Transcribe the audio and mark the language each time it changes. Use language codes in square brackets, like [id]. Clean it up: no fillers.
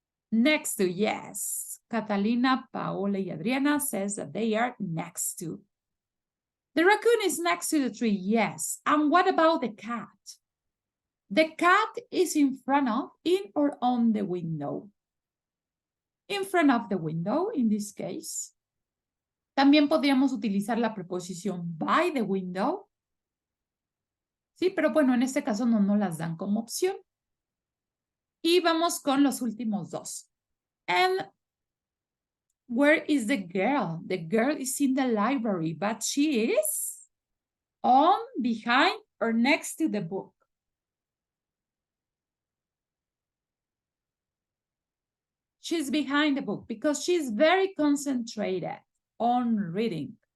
[en] Next to, yes. Catalina, Paola, y Adriana says that they are next to. The raccoon is next to the tree, yes. And what about the cat? The cat is in front of, in, or on the window. In front of the window, in this case. [es] También podríamos utilizar la preposición [en] by the window. [es] Sí, pero bueno, en este caso no nos las dan como opción. Y vamos con los últimos dos. [en] And where is the girl? The girl is in the library, but she is on, behind, or next to the book. She's behind the book because she's very concentrated on reading.